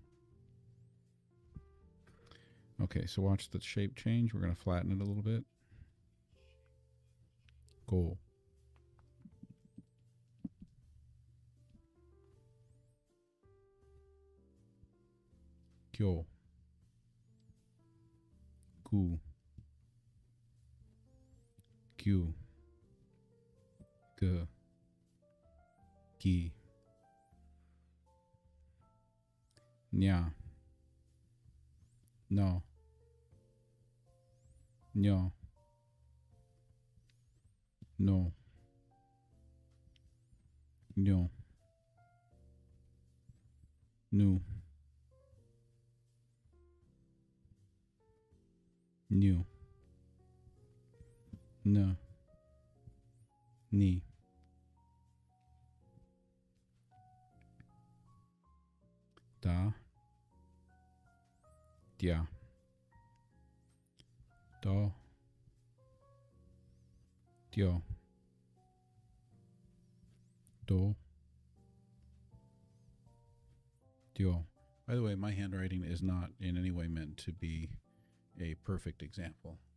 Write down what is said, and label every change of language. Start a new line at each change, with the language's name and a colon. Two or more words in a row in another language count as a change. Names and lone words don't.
English: Okay, so watch the shape change. We're going to flatten it a little bit.
Japanese: Go. Kyo. Ku. Kyu. G. Gi. Nya. No. Nyo. No. Nyo. Nu. New. N. Ni. Da. Dia. Do. Dio. Do. Dio.
English: By the way, my handwriting is not in any way meant to be a perfect example.